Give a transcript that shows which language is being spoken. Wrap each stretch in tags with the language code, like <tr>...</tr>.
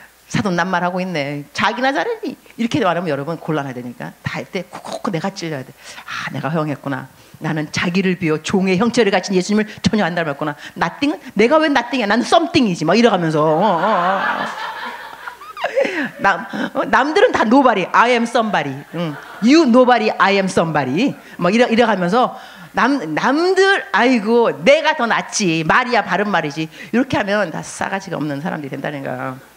<ko>사돈 낱말하고 있네. 자기나 잘했니? 이렇게 말하면 여러분 곤란해야 되니까 다 할 때 콕콕 내가 찔려야 돼. 아, 내가 허용했구나. 나는 자기를 비워 종의 형체를 가진 예수님을 전혀 안 닮았구나. 나띵은 내가 왜 나띵이야? 나는 썸띵이지. 막 이래가면서 남들은 다</ko> <en>nobody, I am somebody. You nobody, I am somebody.</en> <ko>막 이래가면서 남들 아이고 내가 더 낫지. 말이야 바른 말이지. 이렇게 하면 다 싸가지가 없는 사람들이 된다는 거야.</ko>